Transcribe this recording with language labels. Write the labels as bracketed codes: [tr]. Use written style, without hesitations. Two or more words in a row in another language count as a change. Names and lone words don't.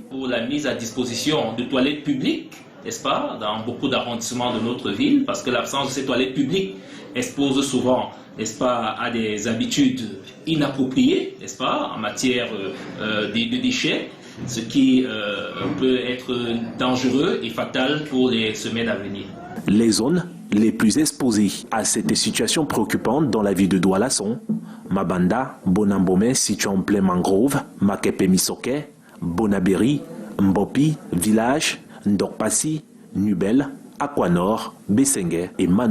[fr] Pour la mise à disposition de toilettes publiques, n'est-ce pas, dans beaucoup d'arrondissements de notre ville, parce que l'absence de ces toilettes publiques expose souvent, n'est-ce pas, à des habitudes inappropriées, n'est-ce pas, en matière de déchets, ce qui peut être dangereux et fatal pour les semaines à venir. Les zones les plus exposées à cette situation préoccupante dans la ville de Douala sont Mabanda, Bonambomé, situé en plein mangrove, Makepe Misoke, Bonaberi, Mbopi, village, Ndokpasi, Nubel, Aquanor, Bessengue et Mano.